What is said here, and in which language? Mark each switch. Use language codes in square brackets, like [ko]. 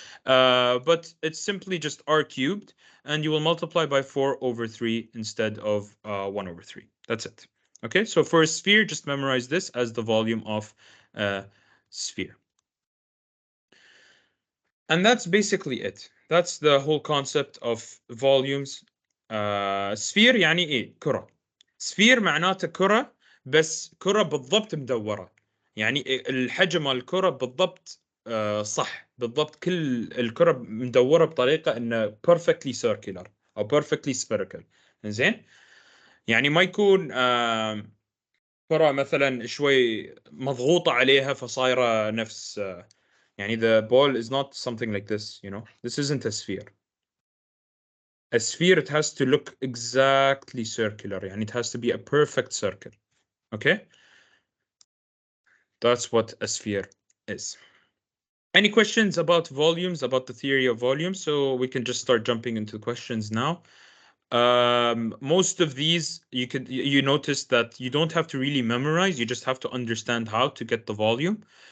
[en] But it's simply just r cubed, and you will multiply by 4/3 instead of 1/3. That's it. Okay, so for a sphere, just memorize this as the volume of a sphere. And that's basically it. That's the whole concept of volumes. [ar] sphere يعني ايه؟ كرة. sphere معناته كرة، بس كرة بالضبط مدورة. يعني الحجم مال الكرة بالضبط صح، بالضبط كل الكرة مدورة بطريقة انه [en] perfectly circular [ar] او [en] perfectly spherical. [ar] زين؟ يعني ما يكون كرة مثلا شوي مضغوطة عليها فصايرة نفس يعني [en] the ball is not something like this, you know. This isn't a sphere. A sphere, it has to look exactly circular. [ar] يعني [en] it has to be a perfect circle. Okay? That's what a sphere is. Any questions about volumes, about the theory of volumes? So we can just start jumping into questions now. Most of these you notice that you don't have to really memorize, you just have to understand how to get the volume.